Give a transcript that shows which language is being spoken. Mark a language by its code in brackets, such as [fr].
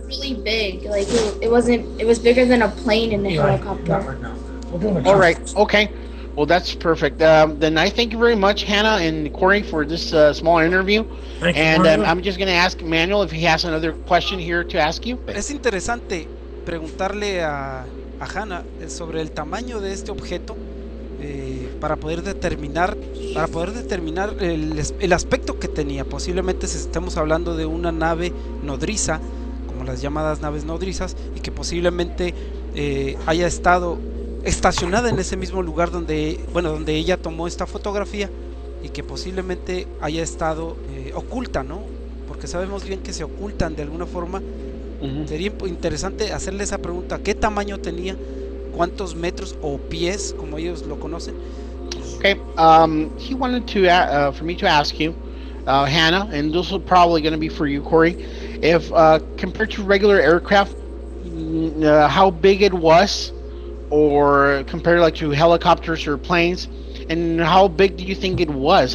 [en] It was really big. Like it wasn't. It was bigger than a plane and a helicopter. All right. Okay. Well, that's perfect. Then I thank you very much, Hannah and Corey, for this small interview. Thank you, and Manuel. I'm just going to ask Manuel if he has another question here to ask you. [es] Es interesante preguntarle a Hannah sobre el tamaño de este objeto para poder determinar el aspecto que tenía. Posiblemente estemos hablando de una nave nodriza, como las llamadas naves nodrizas, y que posiblemente haya estado estacionada en ese mismo lugar donde ella tomó esta fotografía, y que posiblemente haya estado oculta, ¿no? Porque sabemos bien que se ocultan de alguna forma. Sería interesante hacerle esa pregunta: ¿qué tamaño tenía? ¿Cuántos metros o pies, como ellos lo conocen? [en] Okay. He wanted to for me to ask you, Hannah, and this is probably going to be for you, Corey, if compared to regular aircraft, how big it was, or compared like to helicopters or planes, and how big do you think it was?